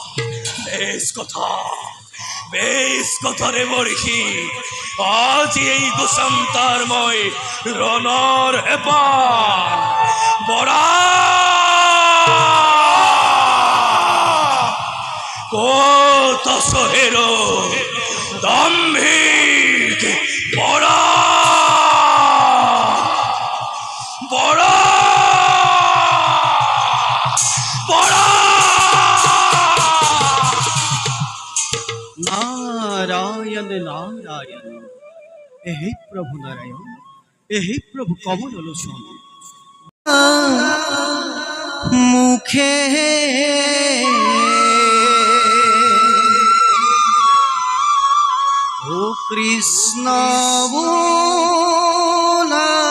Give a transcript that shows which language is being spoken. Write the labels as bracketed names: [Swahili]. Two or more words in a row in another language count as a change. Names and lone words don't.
[Assamese] বেশ কথা দেৱৰ্ষি, আজি এই দুচন্তাৰ মই ৰণৰ হেঁপাহ বৰা ক'ত আছে হেৰ দাম্ভিক বৰা। বৰা নারায়ণ নারায়ণ, হে প্রভু নারায়ণ, হে প্রভু কমল লোচন। মুখে ও কৃষ্ণ বোলা